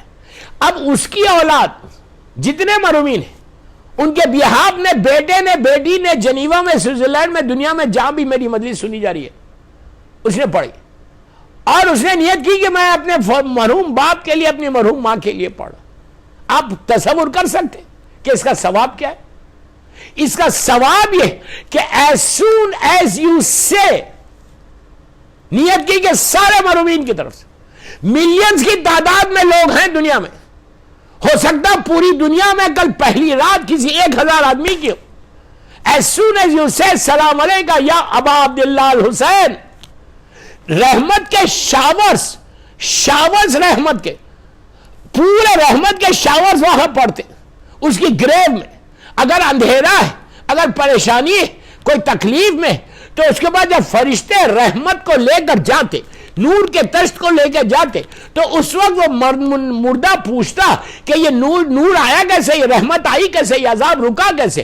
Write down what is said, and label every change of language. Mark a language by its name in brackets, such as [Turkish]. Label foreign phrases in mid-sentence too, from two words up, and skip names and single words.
[Urdu] اب اس کی اولاد جتنے مرحومین ہیں ان کے بیہاف نے، بیٹے نے، بیٹی نے، جنیوا میں، سوئٹزرلینڈ میں، دنیا میں جہاں بھی میری مجلس سنی جا رہی ہے اس نے پڑھی، اور اس نے نیت کی کہ میں اپنے مرحوم باپ کے لیے، اپنی مرحوم ماں کے لیے پڑھا. آپ تصور کر سکتے کہ اس کا ثواب کیا ہے؟ اس کا ثواب یہ کہ [English] as soon as you say، [Urdu] نیت کی کہ سارے مرحومین کی طرف سے، ملینز کی تعداد میں لوگ ہیں دنیا میں، ہو سکتا پوری دنیا میں کل پہلی رات کسی 1000 آدمی کی ہو. [English] as soon as you say [Arabic] سلام علیکہ یا ابا عبداللہ الحسین، [Urdu] رحمت کے شاورز رحمت کے، پورے رحمت کے شاورز وہاں پڑتے اس کی گریو میں. اگر اندھیرا ہے، اگر پریشانی ہے، کوئی تکلیف میں، تو اس کے بعد جب فرشتے رحمت کو لے کر جاتے، نور کے تشت کو لے کے جاتے، تو اس وقت وہ مردہ پوچھتا کہ یہ نور آیا کیسے، یہ رحمت آئی کیسے، یہ عذاب رکا کیسے.